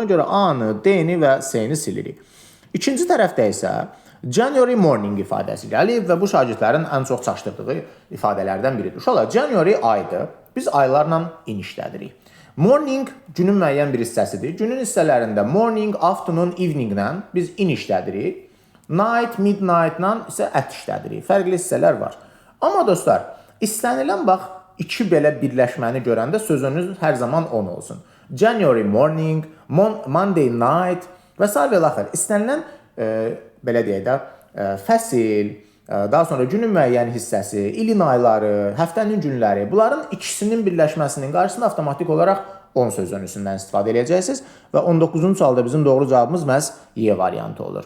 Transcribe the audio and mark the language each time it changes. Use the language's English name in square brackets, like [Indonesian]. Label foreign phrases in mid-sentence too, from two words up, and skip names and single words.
[Azerbaijani] Ona görə A-nı, D-ni və C-ni silirik. İkinci tərəfdə isə [English] January morning [Azerbaijani] ifadəsi gəlir və bu şagirdlərin ən çox çaşdırdığı ifadələrdən biridir. Uşaqlar, January aydır. Biz aylarla in işlədirik. Morning günün müəyyən bir hissəsidir. Günün hissələrində [English] morning, afternoon, [Azerbaijani] evening-lə biz in işlədirik. [English] Night, midnight-la [Azerbaijani] isə at işlədirik. Fərqli hissələr var. Amma dostlar, istənilən bax, 2 belə birləşməni görəndə sözünüz hər zaman 10 olsun. [English] January morning, Monday night [Azerbaijani] və s. və axır. İstənilən belə deyək də, fəsil, daha sonra günün müəyyən hissəsi, ilin ayları, həftənin günləri, bunların ikisinin birləşməsinin qarşısında avtomatik olaraq 10 sözünüzündən istifadə edəcəksiniz və 19-cu sualda bizim doğru cavabımız məhz Y variantı olur.